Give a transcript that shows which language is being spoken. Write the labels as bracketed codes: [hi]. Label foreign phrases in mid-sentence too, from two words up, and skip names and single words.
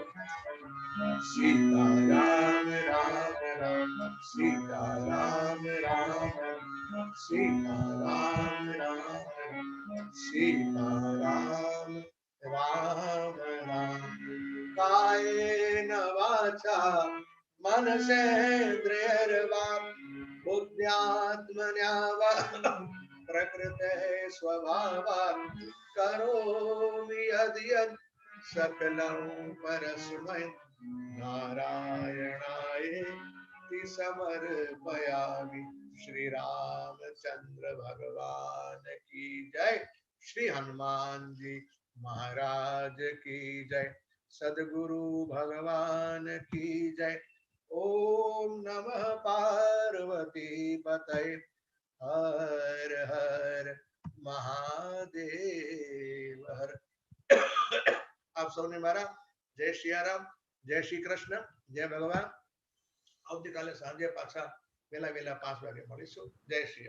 [hi] सीता राम राम राम, सीता राम राम सीता राम राम, सीता राम राम राम। [sa] कायेन वाचा मनसेन्द्रियर्वा बुद्ध्यात्मना वा प्रकृते स्वभावात् करोमि यद्यत् सकलं परस्मै नारायणाय समर्पयामि। [hi] श्री रामचंद्र भगवान की जय, श्री हनुमान जी महाराज की जय, सद्गुरु भगवान की जय। [sa] ओम नमः पार्वती पतये, [hi] हर हर महादेव हर। आप सबने मारा जय सियाराम, जय श्री कृष्ण, जय भगवान। [gu] આવતીકાલે સાંજે પાછા વેલા 5 વાગે મળીશું। જય શ્રી